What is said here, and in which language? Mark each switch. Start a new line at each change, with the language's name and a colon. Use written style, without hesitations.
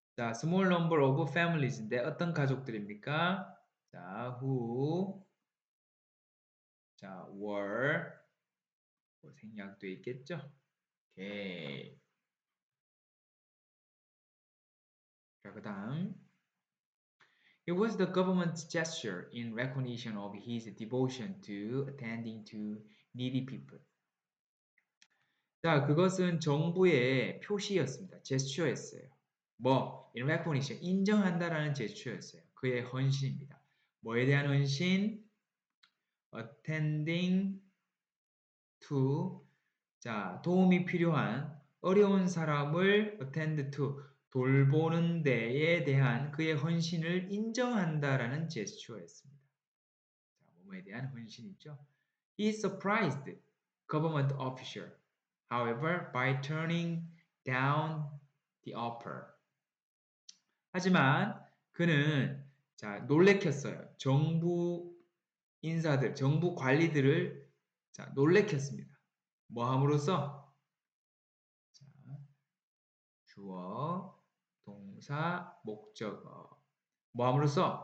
English: small number of families
Korean: 인데 어떤 가족들입니까?
English: who were
Korean: 생략되어 있겠죠. 오케이. 그 다음
English: It was the government's gesture in recognition of his devotion to attending to needy people.
Korean: 그것은 정부의 표시였습니다. 제스처였어요.
English: in recognition,
Korean: 인정한다라는 제스처였어요. 그의 헌신입니다. 뭐에 대한 헌신?
English: attending to,
Korean: 도움이 필요한 어려운 사람을
English: attend to,
Korean: 돌보는 데에 대한 그의 헌신을 인정한다라는 제스처였습니다. 뭐에 대한 헌신이죠.
English: He surprised government official, however, by turning down the offer.
Korean: 하지만 그는 놀래켰어요. 정부 인사들, 정부 관리들을 놀래켰습니다. 뭐 함으로써? 주어, 동사, 목적어. 뭐 함으로써?